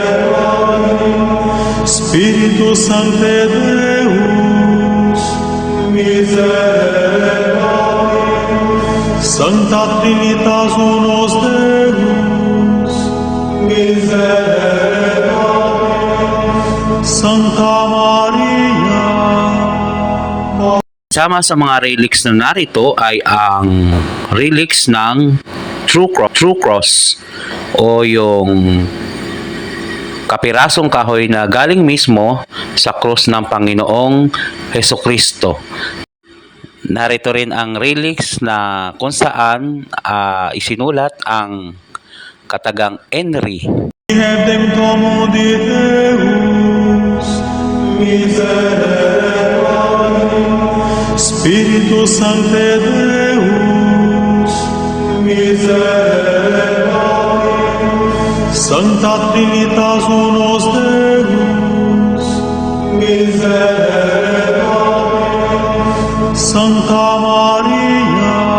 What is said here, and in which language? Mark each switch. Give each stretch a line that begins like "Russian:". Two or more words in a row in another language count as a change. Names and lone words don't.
Latin: Spiritus Sancte Deus, miserere nobis, Sancta Trinitas Unus Deus, miserere nobis, Sancta Maria.
Filipino: Kasama sa mga relics na narito ay ang relics ng True Cross o yung kapirasong kahoy na galing mismo sa krus ng Panginoong Hesukristo. Narito rin ang relics na kung saan isinulat ang katagang Henry.
Latin: Hebdem domo de Deus, miserere nobis, Spiritus Sancte Deus, miserere nobis, Sancta Trinitas Unus Deus, miserere nobis, Sancta Maria,